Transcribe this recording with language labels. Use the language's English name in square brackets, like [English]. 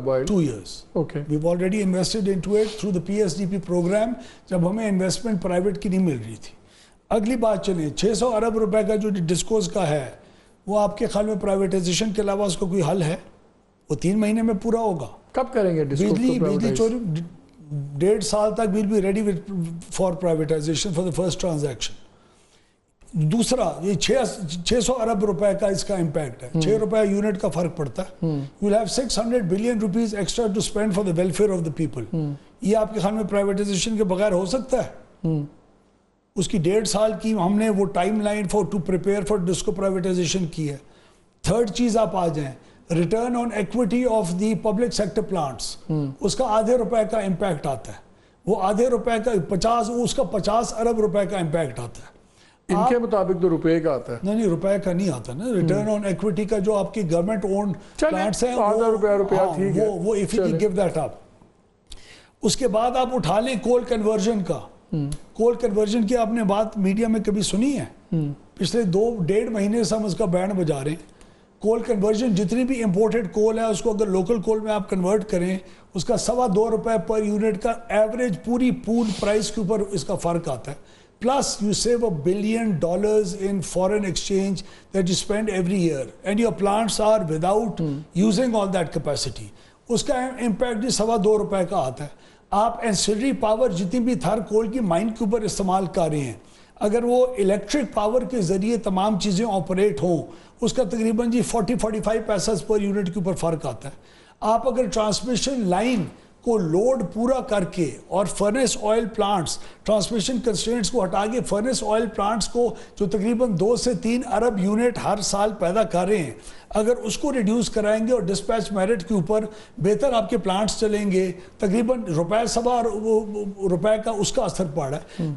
[English] 2 years. Okay. We've already invested into it through the PSDP program [Urdu] جب ہمیں investment private کی نہیں مل رہی تھی. اگلی بات چلیں, 600 ارب روپے کا جو ڈسکوز کا ہے وہ آپ کے خیال میں پرائیویٹائزیشن کے علاوہ اس کو کوئی حل ہے؟ وہ 3 مہینے میں پورا ہوگا. کب کریں گے بجلی چوری 1.5 سال تک [English] we'll be ready for privatization for the first transaction. [Urdu] دوسرا یہ 600 ارب روپے کا اس کا امپیکٹ ہے. 6 روپے یونٹ کا فرق پڑتا ہے. [English] We'll have 600 billion rupees extra to spend for the welfare of the people. [Urdu] یہ آپ کے خیال میں پرائیویٹائزیشن کے بغیر ہو سکتا ہے؟ اس کی 1.5 سال کی ہم نے وہ time line [English] to prepare for DISCO privatization [Urdu] کی ہے. تھرڈ چیز آپ آ جائیں, return on equity of the public sector plants, اس کا آدھے روپے کا امپیکٹ آتا ہے. وہ آدھے روپے کا 50 ارب روپے کا امپیکٹ آتا ہے. ان کے مطابق تو روپے کا آتا ہے. نہیں روپے کا نہیں آتا نا. ریٹرن آن ایکویٹی کا جو آپ کی گورنمنٹ اونڈ پلانٹس ہیں وہ [English] if you give that up. [Urdu] اس کے بعد آپ اٹھا لیں کول کنورژن کا. کول کنورژن کی آپ نے بات میڈیا میں کبھی سنی ہے؟ پچھلے 2.5 مہینے سے ہم اس کا بینڈ بجا رہے ہیں. کول کنورژن جتنی بھی امپورٹڈ کول ہے اس کو اگر لوکل کول میں آپ کنورٹ کریں اس کا 2.25 روپے پر یونٹ کا ایوریج پوری پول پرائس کے اوپر اس کا فرق آتا ہے. [English] Plus you save $1 billion in foreign exchange that you spend every year and your plants are without using all that capacity. [Urdu] اس کا امپیکٹ بھی 2.25 روپے کا آتا ہے. آپ اینسلری پاور جتنی بھی تھر کول کی مائن کے اوپر استعمال کر رہے ہیں اگر وہ الیکٹرک پاور کے ذریعے تمام چیزیں آپریٹ ہوں اس کا تقریباً 40-45 پیسے پر یونٹ کے اوپر فرق آتا ہے. آپ اگر ٹرانسمیشن لائن کو لوڈ پورا کر کے اور furnace oil plants transmission constraints کو ہٹا کے فرنس آئل پلانٹس کو جو تقریباً 2 سے 3 ارب یونٹ ہر سال پیدا کر رہے ہیں اگر اس کو ریڈیوس کرائیں گے اور ڈسپیچ میرٹ کے اوپر بہتر آپ کے پلانٹس چلیں گے تقریباً روپے کا اس کا اثر پڑا ہے.